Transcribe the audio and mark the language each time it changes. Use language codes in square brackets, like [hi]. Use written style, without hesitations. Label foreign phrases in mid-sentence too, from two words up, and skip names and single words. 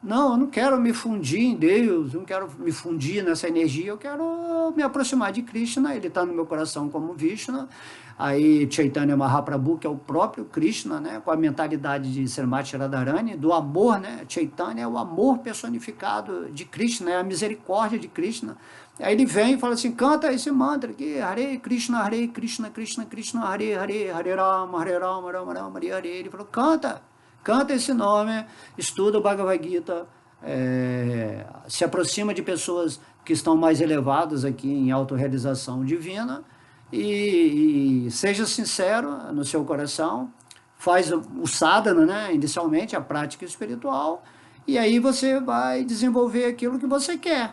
[pt] Não, eu não quero me fundir em Deus, eu não quero me fundir nessa energia, eu quero me aproximar de Krishna, ele está no meu coração como Vishnu. Aí Chaitanya Mahaprabhu, que é o próprio Krishna, né, com a mentalidade de Srimati Radharani, do amor, né, Chaitanya é o amor personificado de Krishna, é a misericórdia de Krishna. Aí ele vem e fala assim, canta esse mantra aqui, [sa] हरे कृष्ण, कृष्ण कृष्ण, हरे हरे, हरे राम, राम राम, हरे हरे. [pt] Ele falou, canta esse nome, estuda o Bhagavad Gita, se aproxima de pessoas que estão mais elevadas aqui em autorrealização divina e seja sincero no seu coração, faz o sadhana, né, inicialmente, a prática espiritual, e aí você vai desenvolver aquilo que você quer.